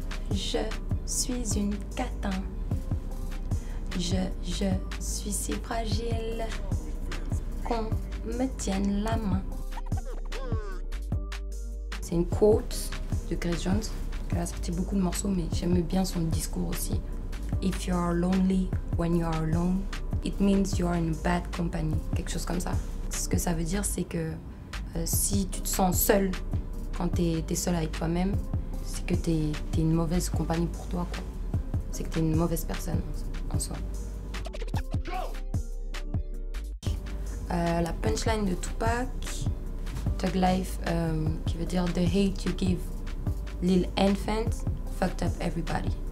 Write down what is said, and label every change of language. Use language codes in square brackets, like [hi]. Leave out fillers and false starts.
[fr] Je suis une catin. Je suis si fragile qu'on me tienne la main. C'est une quote de Grace Jones. Elle a sorti beaucoup de morceaux, mais j'aime bien son discours aussi. [en] If you are lonely when you are alone, it means you are in bad company. [fr] Quelque chose comme ça. Ce que ça veut dire, c'est que si tu te sens seul quand t'es seul avec toi-même, c'est que t'es une mauvaise compagnie pour toi, quoi. C'est que t'es une mauvaise personne en soi. La punchline de Tupac, Thug Life, qui veut dire [en] The hate you give little infants fucked up everybody.